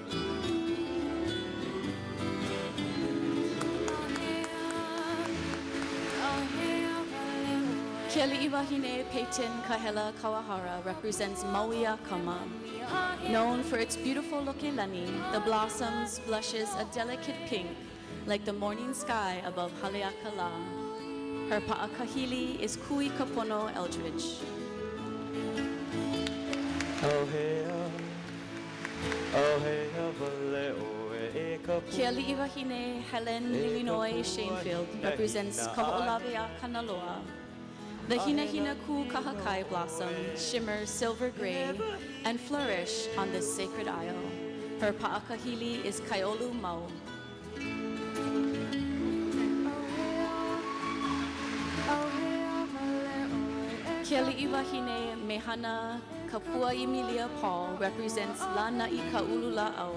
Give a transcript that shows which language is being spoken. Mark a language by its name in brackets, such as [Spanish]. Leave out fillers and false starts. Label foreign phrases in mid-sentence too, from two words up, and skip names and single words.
[English] Keli'iwahine Peyton Kahela Kawahara represents Mauia Kama. Known for its beautiful lokelani, the blossoms blushes a delicate pink like the morning sky above Haleakala. Her pa'akahili is Kui Kapono Eldridge. Oh hey, vale, oh Ke ali'iwahine Helen Illinois Shanefield represents Kaho'olawea Kanaloa. The Hina Hina Ku Kahakai blossom shimmers silver gray and flourish on this sacred isle. Her pa'akahili is Kaiolu Mau. Ke ali'iwahine Mehana Kapua Emilia Paul represents La Na'i Ka'ulula'au.